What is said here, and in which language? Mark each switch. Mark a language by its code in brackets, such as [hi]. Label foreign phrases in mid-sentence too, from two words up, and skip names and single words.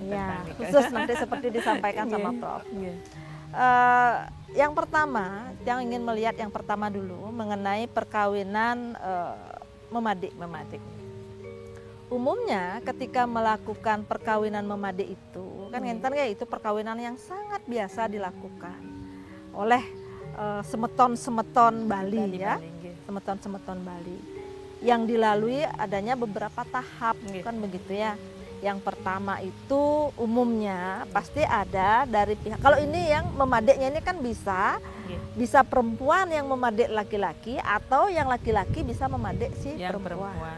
[id] khusus nanti seperti disampaikan sama Prof. Yang pertama, yang ingin melihat yang pertama dulu mengenai perkawinan memadik. Umumnya ketika melakukan perkawinan memadik itu kan enten itu perkawinan yang sangat biasa dilakukan oleh semeton-semeton Bali ya. Semeton-semeton Bali. Yang dilalui adanya beberapa tahap kan begitu ya. Yang pertama itu umumnya pasti ada dari pihak, kalau ini yang memadeknya ini kan bisa perempuan yang memadek laki-laki atau yang laki-laki bisa memadek si perempuan.